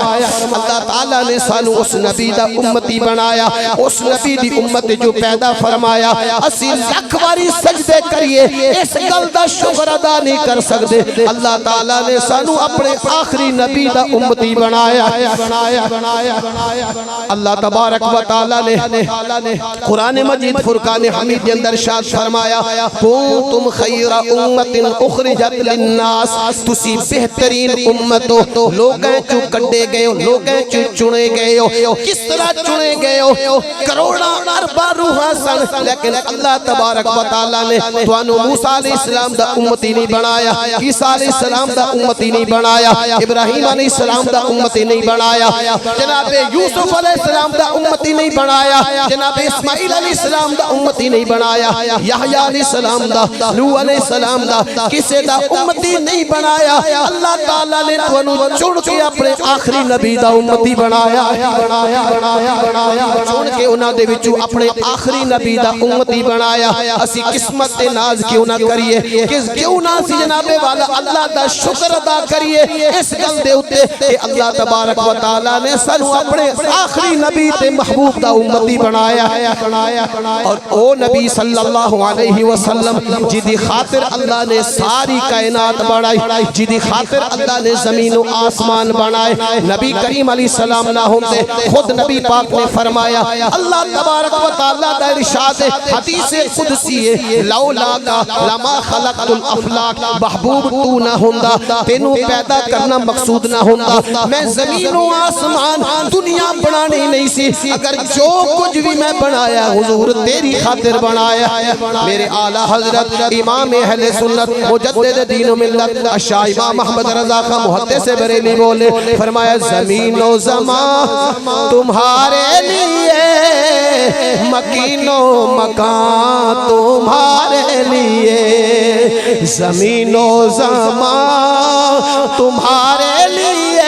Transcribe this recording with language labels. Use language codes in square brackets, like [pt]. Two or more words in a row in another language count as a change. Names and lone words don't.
[pa] اللہ تعالیٰ نے سانوں اس نبی دا امتی بنایا، اس نبی دی امت جو پیدا فرمایا. اسی لکھ واری سجدے کریے اس گل دا شکر ادا نہیں کر سکدے. اللہ تعالیٰ نے سانوں اپنے آخری نبی دا امتی بنایا. اللہ [ar] تبارك وتعالى [pa] نے قرآن مجید فرقان حمید دے اندر ارشاد فرمایا, [ar] كنتم خير أمة أخرجت للناس, [pa] تسی بہترین امت ہو، لوکاں چوں کڈھے گئے ہو، لوکاں چوں چنے گئے ہو. کس طرح چنے گئے ہو? کروڑاں اربا روحاں سن، لیکن اللہ [ar] تبارك وتعالى [pa] نے تہانوں موسیٰ علیہ السلام دا امتی نہیں بنایا، عیسیٰ علیہ السلام دا امتی نہیں بنایا، ابراہیم علیہ السلام دا امتی نہیں بنایا، جنابِ یوسف علیہ السلام دا امتی نہیں بنایا، جنابِ اسماعیل علیہ السلام دا امتی نہیں بنایا، یحییٰ علیہ السلام دا، نوح علیہ السلام دا، کسے دا امتی نہیں بنایا. اللہ تعالیٰ نے تہانوں چن کے اپنے آخری نبی دا امتی بنایا، چن کے انہاں دے وچوں اپنے آخری نبی دا امتی بنایا. اسی قسمت تے ناز کیوں نہ کریے، کیوں نہ سی جنابِ والا اللہ دا شکر ادا کریے اس گل دے اتے کہ اللہ [ar] تبارك وتعالى [pa] نے سانوں اپنے آخری نبی تے محبوب دا امتی بنایا. اور او نبی [ar] صلى الله عليه وسلم [pa] جدی خاطر اللہ نے ساری کائنات بنائی، جدی خاطر اللہ نے زمین و آسمان بنائے، نبی کریم علیہ السلام نہ ہوندے خود نبی پاک نے فرمایا, اللہ [ar] تبارك وتعالى [pa] دا ارشاد ہے، حدیث قدسی ہے, [ar] لولاك لما خلقت الأفلاك, [pa] محبوب تو نہ ہوندا، تینوں پیدا کرنا مقصود نہ ہوندا، میں زمین و آسمان دنیا بنانی نہیں سی، اگر جو کجھ بھی میں بنایا حضور تیری خاطر بنایا. میرے اعلیٰ حضرت امام اہلِ سنت مجدد دین ملت شاہ امام احمد رضا خاں محدث بریلی بولے، فرمایا [ur] زمین و زماں تمہارے لیے، مکین و مکاں تمہارے لیے، زمین و زماں تمہارے لیے.